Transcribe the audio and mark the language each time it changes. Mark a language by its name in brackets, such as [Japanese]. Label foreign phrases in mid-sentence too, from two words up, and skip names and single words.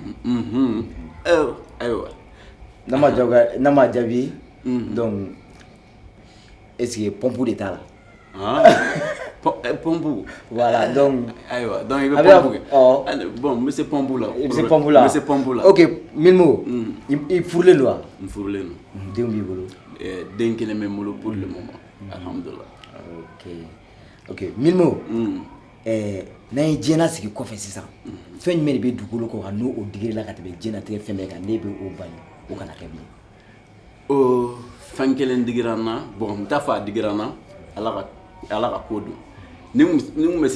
[Bambara] ayiwa n'a ma jaabi [French] donc est-ce que [Bambara] pompe de t'a la pompe [French] voilà donc [Bambara] ayiwa donc i bɛ pompe kɛ bon n bɛ se pompe la i bɛ se pompe la n bɛ se pompe la ok Minimo i furulen don wa n furulen don denw b'i bolo den kelen bɛ n bolo [French] pour le moment [Bambara] alhamdulilah ok Minimo n'an ye diɲɛ sigi kɔfɛ sisan fɛn jumɛn de bɛ dugukolo kɔ kan n'o digir'i la ka tɛmɛ diɲɛlatigɛ fɛn bɛɛ kan ne bɛ o bali o kana kɛ bilen. Fɛn kelen digira n na bon n t'a fɔ a digira n na Ala ka ko don ni n bɛ se